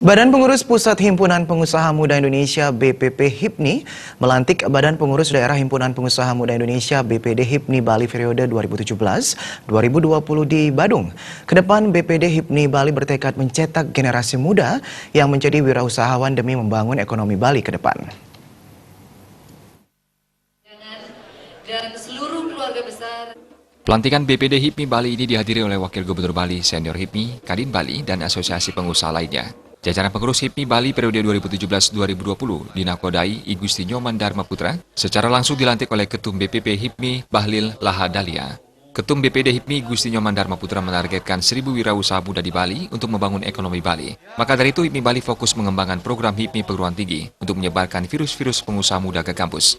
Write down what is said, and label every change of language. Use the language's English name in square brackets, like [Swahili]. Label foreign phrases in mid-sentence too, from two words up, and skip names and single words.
[Indonesian] Badan Pengurus Pusat Himpunan Pengusaha Muda Indonesia BPP HIPNI melantik Badan Pengurus Daerah Himpunan Pengusaha Muda Indonesia BPD HIPNI Bali periode 2017-2020 di Badung. Kedepan BPD HIPNI Bali bertekad mencetak generasi muda yang menjadi wirausahawan demi membangun ekonomi Bali ke depan. Dan seluruh keluarga besar. Pelantikan BPD HIPNI Bali ini dihadiri oleh Wakil Gubernur Bali Senior HIPNI, Kadin Bali, dan Asosiasi Pengusaha lainnya. Jajaran pengurus HIPNI Bali periode 2017-2020 dinakodai I Gusti Nyoman Dharma Putra secara langsung dilantik oleh Ketum BPP HIPNI Bahlil Lahadalia. Ketum BPD HIPNI Gusti Nyoman Dharma Putra menargetkan 1.000 wirausaha muda di Bali untuk membangun ekonomi Bali. Maka dari itu HIPNI Bali fokus mengembangkan program HIPNI perguruan tinggi untuk menyebarkan virus-virus pengusaha muda ke kampus.